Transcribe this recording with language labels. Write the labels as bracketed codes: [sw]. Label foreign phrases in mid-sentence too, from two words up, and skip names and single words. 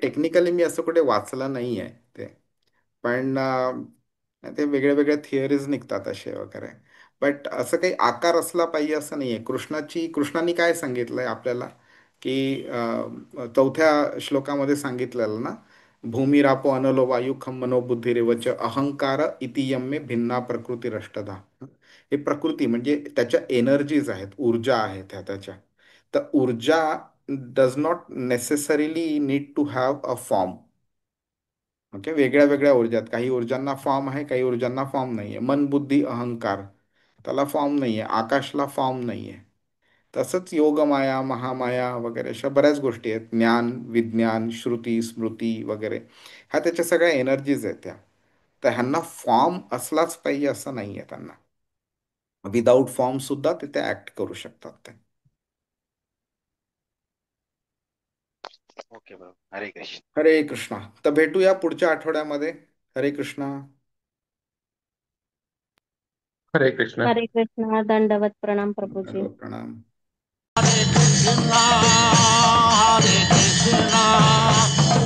[mr] कुठे टेक्निकली मी असं कुठे वाचलं नाही आहे ते. पण ते वेगळे वेगळे थिअरीज निघतात असे वगैरे. बट असं काही आकार असला पाहिजे असं नाही आहे. कृष्णाने काय सांगितलंय आपल्याला, की चौथ्या श्लोकामध्ये सांगितलेलं ना, [sa] भूमिरापो अनलो वायू खम मनोबुद्धिरेवच अहंकार इतियम मे भिन्ना प्रकृतीरष्टधा. [mr] हे प्रकृती म्हणजे त्याच्या एनर्जीज आहेत, ऊर्जा आहेत त्याच्या. तर ऊर्जा [en] does not necessarily need to have a form. [mr] ओके, वेगळ्या वेगळ्या ऊर्जात, काही ऊर्जांना फॉर्म आहे, काही ऊर्जांना फॉर्म नाही आहे. मन बुद्धी अहंकार, त्याला फॉर्म नाही आहे. आकाशला फॉर्म नाही आहे. तसंच योगमाया, महामाया वगैरे अशा बऱ्याच गोष्टी आहेत. ज्ञान, विज्ञान, श्रुती, स्मृती वगैरे, ह्या त्याच्या सगळ्या एनर्जीज आहेत त्या. तर ह्यांना फॉर्म असलाच पाहिजे असं नाही आहे. त्यांना [en] without form [mr] सुद्धा तिथे ऍक्ट करू शकतात ते. ओके बरोबर. हरे कृष्ण. हरे कृष्णा. तर भेटूया पुढच्या आठवड्यामध्ये. हरे कृष्णा. हरे कृष्ण. हरे कृष्ण. दंडवत प्रणाम प्रभूजी. दंडवत प्रणाम. Hare Krishna, Hare Krishna,